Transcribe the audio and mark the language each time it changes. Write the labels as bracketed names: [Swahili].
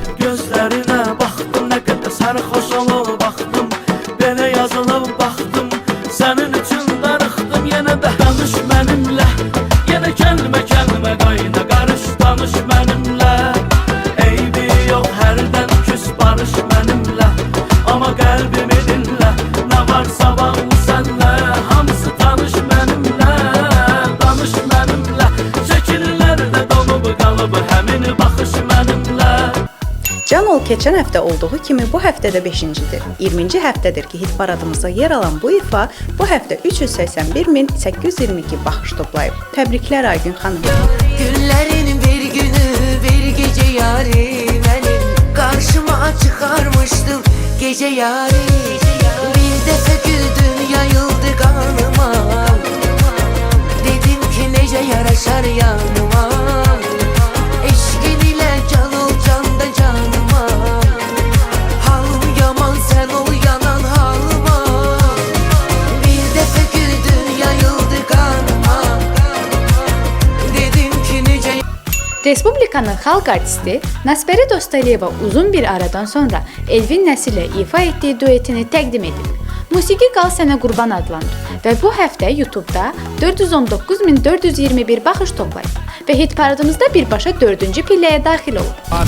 [Azerbaijani] Gözlərinə baxdım, nə qədər sərxoş olub baxdım Belə yazılıb baxdım, sənin üçün darıxdım Yenə də danış mənimlə, yenə kəlmə kəlmə qayna qarış danış mənimlə Eybi yox, hərdən küs barış mənimlə Amma qəlbimi dinlə, nə varsa bağlı sənlə Hamısı tanış mənimlə, danış mənimlə Şəkillər də donub qalıb, həmin baxış mənimlə Can ol keçən həftə olduğu kimi bu həftə də 5-cidir. 20-ci həftədir ki, hit paradımızda yer alan bu ifa bu həftə 381.822 baxış toplayıb. Təbriklər Aygün xanım. [Turkish] Günlerin bir günü bir gece yari benim Karşıma çıkarmıştım gece yari Bir defa güldün yayıldı kanıma Dedim ki nece yaraşar yanıma Eşkin ile can ol candan canıma Halım yaman sen ol yanan halıma Bir defa güldün yayıldı kanıma Dedim ki nece [Azerbaijani] Respublikanın xalq artisti Nasbəri Dostaliyeva uzun bir aradan sonra Elvin Nəsirlə ifa etdiyi duetini təqdim edib. Musiqi Qal Sənə Qurban adlanır və bu həftə YouTube-da 419.421 baxış toplayıb və hit paradımızda birbaşa 4-cü pilləyə daxil olub.